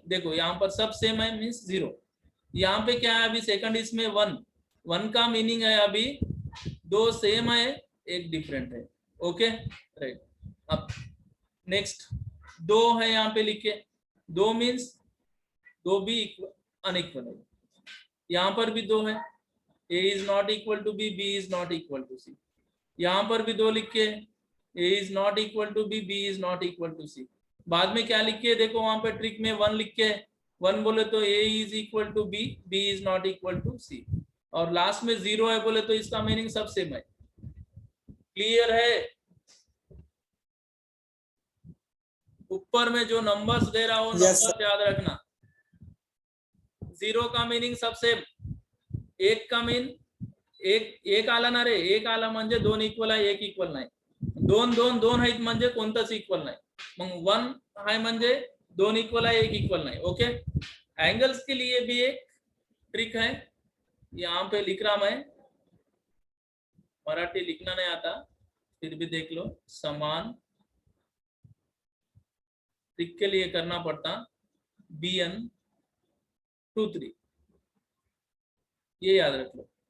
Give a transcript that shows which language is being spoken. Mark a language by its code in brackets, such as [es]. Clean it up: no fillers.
[hi] देखो यहाँ पर सब सेम है, मीन्स जीरो. यहाँ पे क्या है अभी सेकंड, इसमें 1 का मीनिंग है अभी 2 सेम है, एक डिफरेंट है. Okay, right. अब नेक्स्ट 2 है यहाँ पे लिखे, 2 मीन्स 2 भी अनइक्वल है. यहाँ पर भी 2 है, [en] A is not equal to B, B is not equal to C. [hi] यहाँ पर भी 2 लिख के, [en] A is not equal to B, B is not equal to C. [hi] बाद में क्या लिख के, देखो वहां पे ट्रिक में 1 लिख के, 1 बोले तो [en] A is equal to B, B is not equal to C. [hi] और लास्ट में 0 है बोले तो इसका मीनिंग सब सेम है. क्लियर है? ऊपर में जो नंबर्स दे रहा हो, नंबर्स याद रखना. 0 का मीनिंग सब सेम, एक का मीन [mr] एक आला ना रे, एक आला म्हणजे 2 इक्वल आहे, एक इक्वल नाही. 2 आहेत म्हणजे कोणताच इक्वल नाही. मग 1 आहे म्हणजे 2 इक्वल आहे, एक इक्वल नाही. [hi] ओके, एंगल्स के लिए भी एक ट्रिक है, यहाँ पे लिख रहा मैं, मराठी लिखना नहीं आता फिर भी देख लो. समान ट्रिक के लिए करना पड़ता BN 2 3, ये याद रख लो.